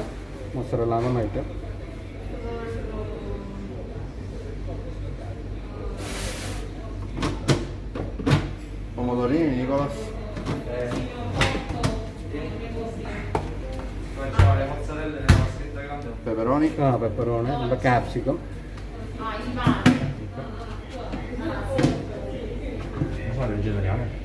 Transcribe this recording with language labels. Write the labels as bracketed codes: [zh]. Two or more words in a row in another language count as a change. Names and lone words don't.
[ml] മൊസറല്ല എന്ന് പറഞ്ഞ ഐറ്റം. [it] Pomodorini, Nicolas? Le mozzarelle nella scritta grande. Peperoni? [ml] ആ പെപ്പറോണ്, നമ്മുടെ ക്യാപ്സിക്കം, [it] Sono vegetariano.